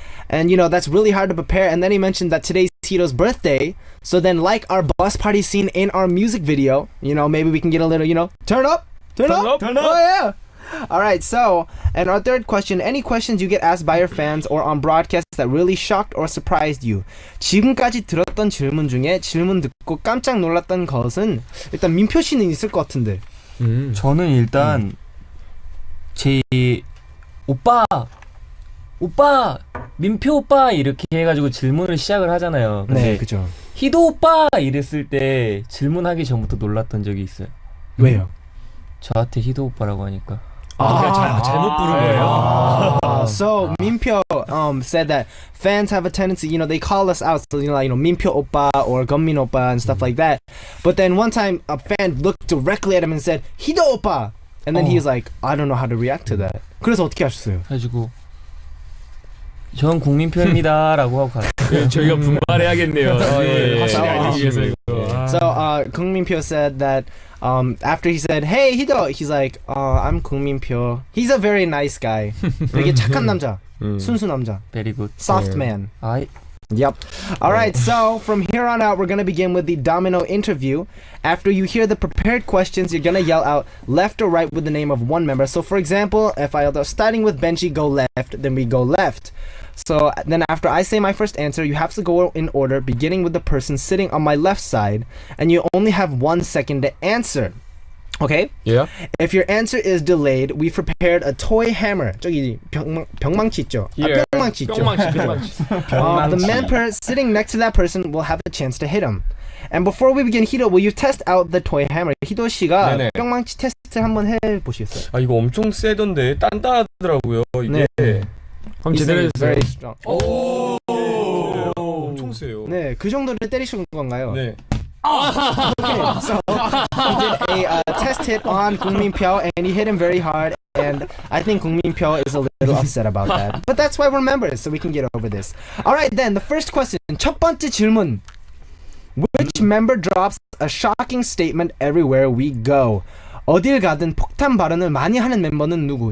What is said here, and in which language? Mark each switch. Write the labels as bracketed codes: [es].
[en] And that's really hard to prepare. And then he mentioned that today's Tito's birthday. So then, like our bus party scene in our music video, maybe we can get a little, turn up. Oh yeah. All right, so, and our third question, any questions you get asked by your fans or on broadcasts that really shocked or surprised you? [ko] 지금까지 들었던 질문 중에 질문 듣고 깜짝 놀랐던 것은 일단 민표 씨는 있을 것 같은데. 저는 일단 제 오빠 민표 오빠 이렇게 해가지고 질문을 시작을 하잖아요. 근데 네, 그죠. 희도 오빠 이랬을 때 질문하기 전부터 놀랐던 적이 있어요. 왜요? 저한테 희도 오빠라고 하니까. 잘못 부른 거예요. [en] So Minpyo said that fans have a tendency, they call us out, so like Minpyo oppa or Gunmin oppa and stuff like that. But then one time a fan looked directly at him and said Hido oppa, and then he was like, I don't know how to react to that. [ko] 그래서 어떻게 하셨어요? 그래가지고 전 국민표입니다라고 하고 갔어요. 저희가 분발해야겠네요. 확실히 알기 위해서 이거. [en] So Kung Minpyo said that after he said, "Hey Hido," he's like, "I'm Kung Minpyo." He's a very nice guy. [ko] 되게 착한 남자, 순수 남자, [en] Very good. soft man. [ko] 아이. [en] Yep. All right. So from here on out, we're gonna begin with the domino interview. After you hear the prepared questions, you're gonna yell out left or right with the name of one member. So for example, if I starting with Benji, go left, then we go left. So then after I say my first answer, you have to go in order, beginning with the person sitting on my left side, and you only have 1 second to answer. Okay? Yeah. If your answer is delayed, we've prepared a toy hammer. [ko] 저기 병망치 있죠? [en] Here. [ko] 병망치 있죠? [en] The member sitting next to that person will have a chance to hit him. And before we begin, Hido, will you test out the toy hammer? [ko] Hido 씨가 네네. 병망치 테스트 한번 해보시겠어요? 아 이거 엄청 세던데 단단하더라고요 이게. 네. 그럼 [en] He [ko] 제대로 [en] said it's [ko] 해주세요. [en] very strong. [ko] 오. 엄청 세요. 네, 그 정도를 때리신 건가요? 네. [en] Okay, so he did a test hit on Kung Minpyo and he hit him very hard, and I think Kung Minpyo is a little upset about that. But that's why we're members, so we can get over this. All right, then the first question. [ko] 첫 번째 질문. [en] Which member drops a shocking statement everywhere we go? [ko] 어딜 가든 폭탄 발언을 많이 하는 멤버는 누구?